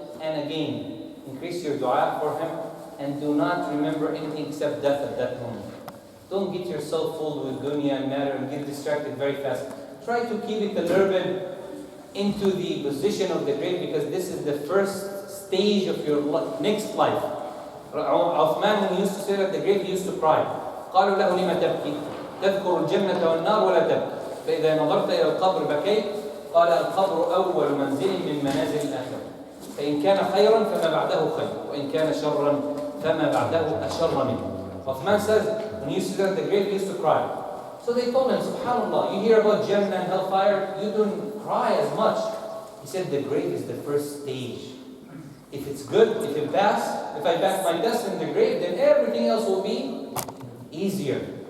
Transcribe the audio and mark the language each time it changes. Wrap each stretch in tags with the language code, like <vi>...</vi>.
<en>And again, increase your dua for him, and do not remember anything except death at that moment. Don't get yourself full with dunya and matter and get distracted very fast. Try to keep it a little bit into the position of the grave, because this is the first stage of your next life. Uthman, when he used to sit at the grave, he used to cry.</en> <ar>قالوا له لما تبكي تذكر الجنة والنار ولا تبكي فإذا نظرت إلى القبر بكيت قال القبر أول منزل من منازل الآخرة فإن كان خيرا فما بعده خير وإن كان شرا فما بعده أشر منه.</ar> <en>Uthman says, when he used to sit at the grave, he used to cry. So they told him, subhanAllah, you hear about Jannah and hellfire, you don't cry as much. He said, the grave is the first stage. If it's good, if I pass my test in the grave, then everything else will be easier.</en>